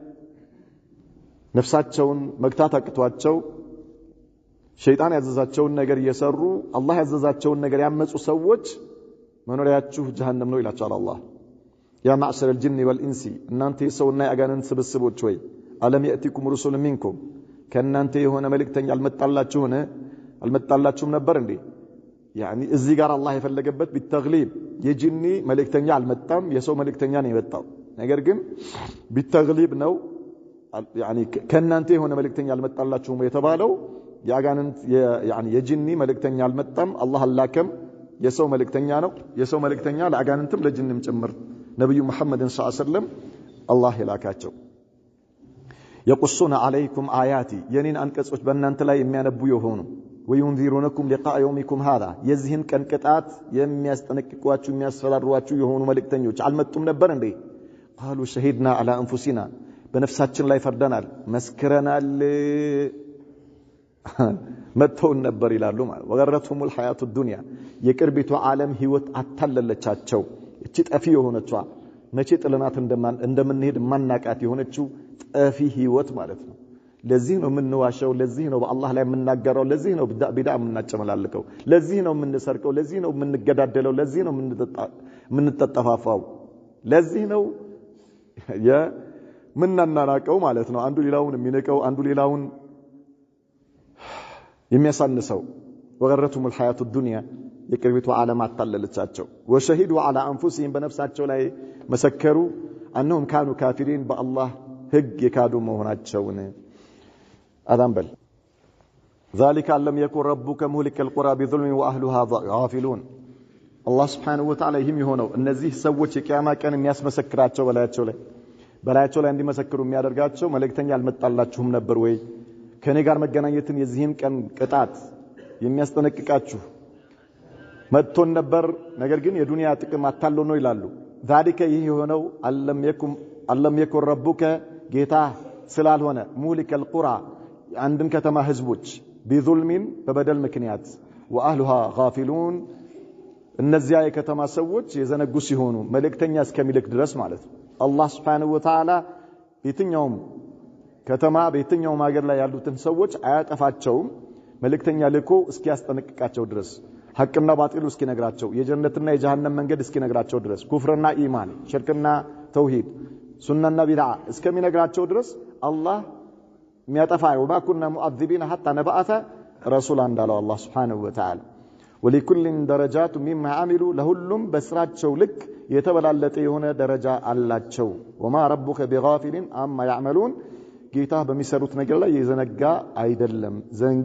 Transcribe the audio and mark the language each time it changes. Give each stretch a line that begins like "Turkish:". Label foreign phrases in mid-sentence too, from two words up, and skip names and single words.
Amharic: ነፍሳቸውን መግታት አቅቷቸው ሸይጣን ያዘዛቸውን ነገር እየሰሩ አላህ ያዘዛቸውን ነገር ያመጹ ሰዎች መኖሪያችሁ ጀሃነም ነው ይላቸዋል አላህ ያ
Arabic: معشر الجن والانس
Amharic: እናንተ የሰውና የአጋንንት ስብስቦች ወይ
Arabic: ألم ياتيكم رسل منكم
Amharic: ከእናንተ የሆነ መልእክተኛ አልመጣላችሁም ነበር እንዴ يعني እዚህ ጋር አላህ የፈለገበት بالتغليب የጂኒ መልእክተኛ አልመጣም የሰው መልእክተኛ ነው የመጣው ነገር ግን بالتغليب ነው يعني ከእናንተ የሆነ መልእክተኛ አልመጣላችሁም የተባለው ያጋንንት يعني የጂኒ መልእክተኛ አልመጣም አላህ አላከም የሰው መልእክተኛ ነው የሰው መልእክተኛ ለአጋንንትም ለጂንም ጭምር ነብዩ መሐመድን
Arabic: صلى الله عليه وسلم
Amharic: አላህ ይላካቸው
Arabic: يقصون عليكم آياتي
Amharic: የኔን አንቀጾች በእናንተ ላይ የሚያነቡ የሆኑ
Arabic: وينذرونكم لقاء يومكم هذا
Amharic: የዚህን ቀን ቅጣት የሚያስጠነቅቋችሁ የሚያስፈራሯችሁ የሆኑ መልእክተኞች አልመጡም ነበር እንዴ
Arabic: قالوا شهدنا على انفسنا
Amharic: በነፍሳችን ላይ ፈርደናል መስክረናል መተውን ነበር ይላሉ ማለት
Arabic: وغرتهم الحياه الدنيا
Amharic: የቅርቢቱ ዓለም ህይወት አታለለቻቸው እቺ ጠፊ የሆነችዋ መቼ ጥለናት እንደምንሄድ ማናቃት የሆነችው ጠፊ ህይወት ማለት ነው ለዚህ ነው የምንዋሸው ለዚህ ነው በአላህ ላይ የምናገረው ለዚህ ነው ቢድዓ የምናጨመላልቀው ለዚህ ነው የምንሰርቀው ለዚህ ነው የምንገዳደለው ለዚህ ነው የምንተጠፋፋው ለዚህ ነው ምንናናቀው ማለት ነው አንዱ ሌላውን የሚነቀው አንዱ ሌላውን የሚያሳንሰው
Arabic: وغرتهم الحياه الدنيا
Amharic: የቅርቢቱ ዓለም አታለለቻቸው
Arabic: وشهدوا على انفسهم
Amharic: በነፍሳቸው ላይ መሰከሩ
Arabic: انهم كانوا كافرين بالله
Amharic: ህግ የካዱ መሆናቸውን አዳምበል
Arabic: ذلك لم يكن ربك مهلك القرى بظلم واهلها غافلون الله سبحانه وتعالى
Amharic: ይህም የሆነው እነዚህ ሰዎች የቂያማ ቀን የሚያስመሰክራቸው በላያቸው ላይ እንዲመሰክሩ የሚያደርጋቸው መልእክተኛ አልመጣላችሁም ነበር ወይ ከኔ ጋር መገናኘትን የዚህን ቀን ቅጣት የሚያስጠነቅቃችሁ መጥቶን ነበር ነገር ግን የዱንያ ጥቅም አታለው ነው ይላሉ ذلك ይህ የሆነው
Arabic: ألم يكن ربك
Amharic: ጌታ ስላልሆነ
Arabic: مهلك القرى
Amharic: አንድን ከተማ ህዝቦች بظلم በበደል ምክንያት
Arabic: واهلها غافلون
Amharic: እነዚያ የከተማ ሰዎች የዘነጉ ሲሆኑ መልእክተኛ እስከሚልክ ድረስ ማለት ነው አላህ
Arabic: سبحانه وتعالى
Amharic: የትኛውም ከተማ በየትኛውም ሀገር ላይ ያሉትን ሰዎች አያጠፋቸውም መልእክተኛ ልኮ እስኪያስጠነቅቃቸው ድረስ ሐቅና ባጢሉ እስኪነግራቸው የጀነትና የጀሃነም መንገድ እስኪነግራቸው ድረስ ኩፍርና ኢማን ሽርክና ተውሂድ ሱናና ቢድዓ እስከሚነግራቸው ድረስ አላህ የሚያጠፋ
Arabic: وما كنا معذبين حتى نبعث رسولا
Amharic: እንዳለው አላህ
Arabic: سبحانه وتعالى ولكل درجات مما عملوا
Amharic: ለሁሉም በስራቸው ልክ የተበላለጠ የሆነ ደረጃ አላቸው
Arabic: وما ربك بغافل عما يعملون
Amharic: ጌታ በሚሰሩት ነገር ላይ የዘነጋ አይደለም ዘንጊ